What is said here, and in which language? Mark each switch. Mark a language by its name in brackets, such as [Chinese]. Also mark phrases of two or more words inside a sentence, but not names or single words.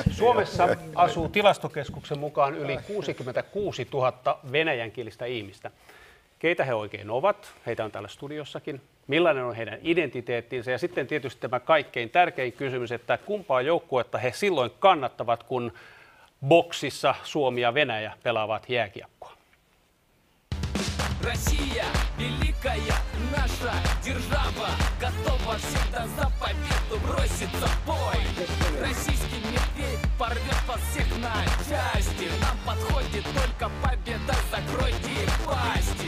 [Finnish] Suomessa asuu Tilastokeskuksen mukaan yli 66 000 venäjänkielistä ihmistä. Keitä he oikein ovat? Heitä on täällä studiossakin. Millainen on heidän identiteettinsä? Ja sitten tietysti tämä kaikkein tärkein kysymys, että kumpaa joukkuetta he silloin kannattavat, kun boksissa Suomi ja Venäjä pelaavat jääkiekkoa. [Russian] Россия, великая наша держава, готова всегда за победу броситься в бой. Российский медведь порвет вас всех на части. Нам подходит только победа, закройте пасти.